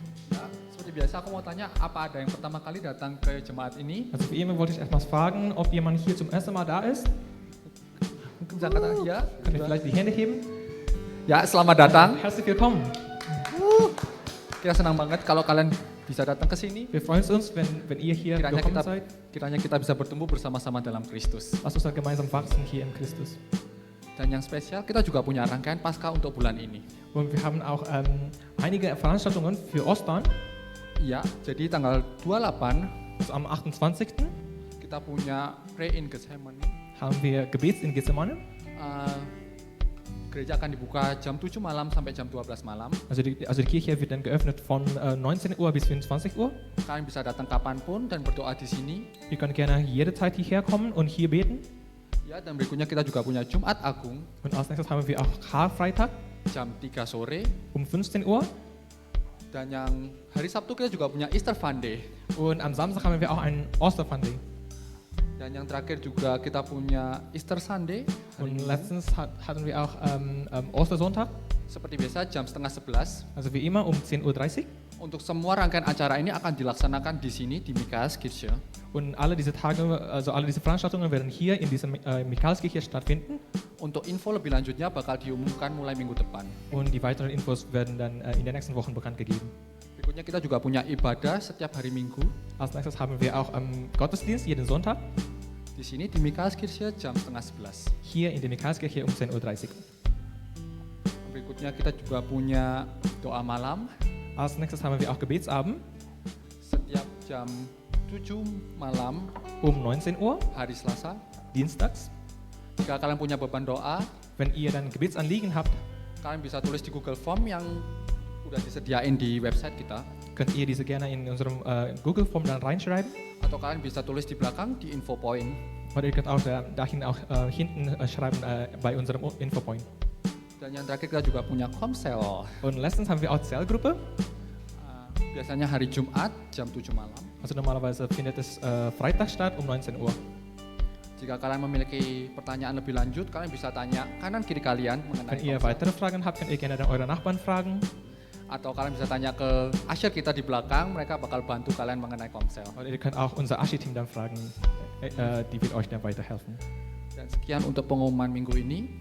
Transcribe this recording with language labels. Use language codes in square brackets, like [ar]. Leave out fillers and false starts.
[id] Ya, seperti biasa aku mau tanya, apa ada yang pertama kali datang ke jemaat ini? [de] Also wie immer wollte ich erstmal fragen, ob jemand hier zum ersten Mal da ist. [id] Mungkin bisa kata ya. [de] Könnt ihr vielleicht die Hände heben? [id] Ya, selamat datang. [de] Herzlich willkommen. [id] Kita senang banget kalau kalian bisa datang ke sini. [de] Wir freuen uns, wenn ihr hier willkommen seid. [id] Kiranya kita bisa bertumbuh bersama-sama dalam Kristus. [de] Lasst uns dann gemeinsam wachsen hier in Christus. [id] Dan yang spesial, kita juga punya rangkaian Paskah untuk bulan ini. [de] Und wir haben auch einige Veranstaltungen für Ostern. [id] Ya, jadi tanggal 28 [de] Also am 28. [id] kita punya Pray in Gethsemane. [de] haben wir Gebets in Gethsemane. [id] Gereja akan dibuka jam 7 malam sampai jam 12 malam. [de] Also die Kirche wird dann geöffnet von 19 Uhr bis 24 Uhr. [id] Kalian bisa datang kapanpun dan berdoa di sini. [de] Ihr könnt gerne jederzeit hierher kommen und hier beten. [id] Ya, dan berikutnya kita juga punya Jumat Agung [de] Und als nächstes haben wir auch Karfreitag [id] jam 3 sore. [de] um 15 Uhr. [id] Dan yang hari Sabtu kita juga punya Easter Fun Day. [de] Und am Samstag haben wir auch einen Osterfun Day. [id] Dan yang terakhir juga kita punya Easter Sunday. [de] Und letztens hatten wir auch Ostersonntag, [id] Seperti biasa jam 10:30. [de] also wie immer um 10:30 Uhr. [id] Untuk semua rangkaian acara ini akan dilaksanakan di sini di Michaelskirche. [de] Und alle diese Tage, also alle diese Veranstaltungen werden hier in dieser Michaelskirche stattfinden. [id] Untuk info lebih lanjutnya bakal diumumkan mulai minggu depan. [de] Und die weiteren Infos werden dann in den nächsten Wochen bekannt gegeben. [id] Berikutnya kita juga punya ibadah setiap hari Minggu [de] Als nächstes haben wir auch Gottesdienst jeden Sonntag [id] di sini di Michaelskirche jam 10:30. [de] hier in der Michaelskirche um 10:30 Uhr. [id] Berikutnya kita juga punya doa malam [de] Als nächstes haben wir auch Gebetsabend [id] setiap jam 7 malam [de] um 19 Uhr, [id] hari Selasa. [de] dienstags. [id] Jika kalian punya beban doa, [de] Wenn ihr dann Gebetsanliegen habt, [id] kalian bisa tulis di Google Form yang udah disediain di website kita, [de] könnt ihr diese gerne in unserem Google-Form dann reinschreiben. [id] atau kalian bisa tulis di belakang di info point. [de] Oder ihr könnt auch dahin auch hinten schreiben bei unserem Infopoint. [id] Dan yang terakhir kita juga punya komsel. [de] Und letztens haben wir auch Zellgruppe. [id] Biasanya hari Jumat jam 7 malam. [de] Also normalerweise findet es Freitag statt um 19 Uhr. [id] Jika kalian memiliki pertanyaan lebih lanjut, kalian bisa tanya kanan kiri kalian mengenai [de] Wenn ihr [id] komsel. [de] weitere Fragen habt, könnt ihr gerne dann eure Nachbarn fragen. [id] Atau kalian bisa tanya ke Asher kita di belakang, mereka bakal bantu kalian mengenai komsel. [de] Oder ihr könnt auch unser Aschi-Team dann fragen, die wird euch dann weiterhelfen. [id] Dan sekian untuk pengumuman minggu ini.